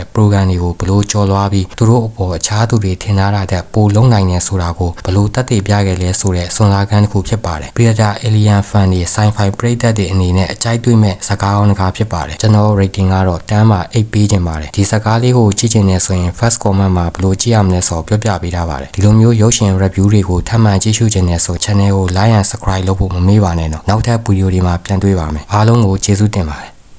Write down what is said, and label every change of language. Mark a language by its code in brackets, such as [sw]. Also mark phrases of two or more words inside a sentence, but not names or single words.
[my] program တွေကိုဘလို့ကျော်လွှားပြီးသူတို့အပေါ်အခြားသူတွေထင်ထားတာတဲ့ပိုလုံးနိုင်နေဆိုတာကိုဘလို့သက်သေပြခဲ့လဲဆိုတဲ့စွမ်းစားခန်းတစ်ခုဖြစ်ပါတယ် Predator Alien fan တွေ sci-fi ပရိသတ်တွေအနေနဲ့အကြိုက်တွေ့မဲ့ဇာတ်ကားကောင်းတစ်ကားဖြစ်ပါတယ်ကျွန်တော် rating ကတော့10မှာ8ပေးခြင်းပါတယ်ဒီဇာတ်ကားလေးကိုကြည့်ချင်နေဆိုရင် [en] first comment [my] မှာဘယ်လိုကြည့်ရမလဲဆိုတော့ပြောပြပေးထားပါတယ်ဒီလိုမျိုးရုပ်ရှင် review တွေကိုထပ်မံကြည့်ရှုချင်နေဆို channel ကို [en] like and subscribe [my] လုပ်ဖို့မမေ့ပါနဲ့နော်နောက်ထပ်ဗီဒီယိုတွေမှာပြန်တွေ့ပါမယ်အားလုံးကိုကျေးဇူးတင်ပါတယ်